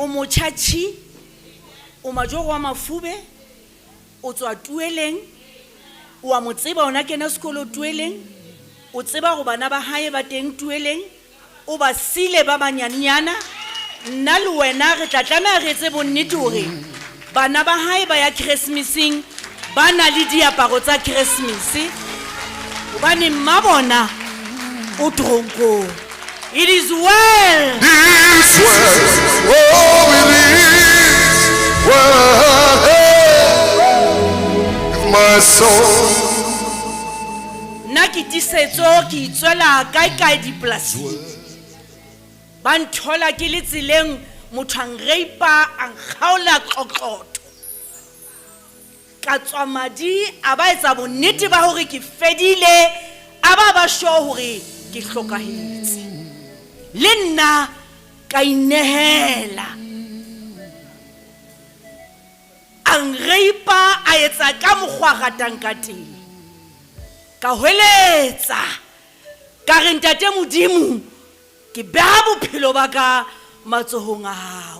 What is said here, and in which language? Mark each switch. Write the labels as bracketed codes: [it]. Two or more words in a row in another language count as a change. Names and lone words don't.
[st] mochachi o majoro wa mafube o tswa tueleng o a motseba ona kena sekolo tueleng o tseba go bana ba hae ba teng tueleng o ba sile ba banyanyana nna le wena re tla tlama re etse bonnete hore bana ba hae ba ya Christmasing ba na le diaparo tsa Christmas obane mabona o tronko. [en] It is well. It is well. Oh, it is well with my soul. [st] Na ki tisetso ki tswela kae kae di polasi ba nthola ke le tseleng motho a nreipa a nkgaola qoqoto ka tswa madi a ba etsa bonnete ba hore ke fedile a ba sure hore ke hlokahetse le nna ka inehela a nreipa a etsa ka mokgwa a ratang ka teng ka hweletsa ka re ntate Modimo ke beha bophelo ba ka matsohong a hao.